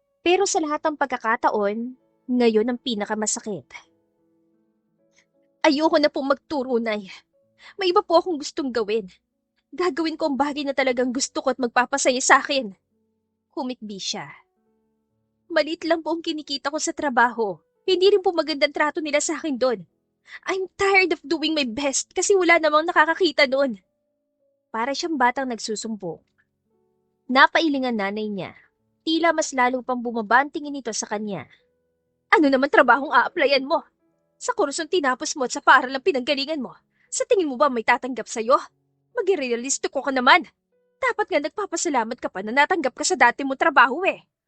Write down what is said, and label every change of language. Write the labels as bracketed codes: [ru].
[tl] Pero sa lahat ng pagkakataon, ngayon ang pinakamasakit. Ayoko na pong magturo, Nay. May iba po akong gustong gawin. Gagawin ko ang bagay na talagang gusto ko at magpapasaya sa akin. Humikbi siya. Maliit lang po ang kinikita ko sa trabaho. Hindi rin po magandang trato nila sa akin doon. [en] I'm tired of doing my best [tl] kasi wala namang nakakakita doon. Para siyang batang nagsusumbong. Napailing ang nanay niya. Tila mas lalo pang bumabantingin ito sa kanya. Ano naman trabahong a-applyan mo? Sa kursong tinapos mo at sa paaralang pinanggalingan mo, sa tingin mo ba may tatanggap sa'yo? Mag-realistiko ka naman. Dapat nga nagpapasalamat ka pa na natanggap ka sa dati mong trabaho eh.